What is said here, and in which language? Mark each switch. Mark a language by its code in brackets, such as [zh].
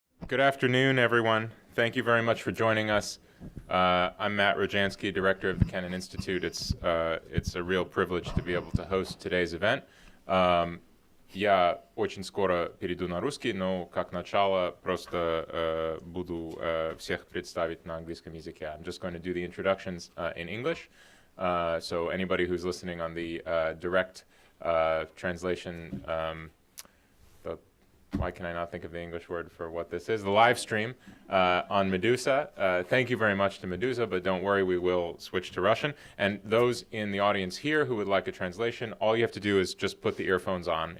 [en] Good afternoon, everyone. Thank you very much for joining us. I'm Matt Rojansky, director of the Kennan Institute. It's a real privilege to be able to host today's event. [ru] Я очень скоро перейду на русский, но как начало просто буду всех представить на английском языке. [en] I'm just going to do the introductions in English. So anybody who's listening on the direct translation, why can I not think of the English word for what this is? The live stream on Medusa. Thank you very much to Medusa, but don't worry, we will switch to Russian. And those in the audience here who would like a translation, all you have to do is just put the earphones on.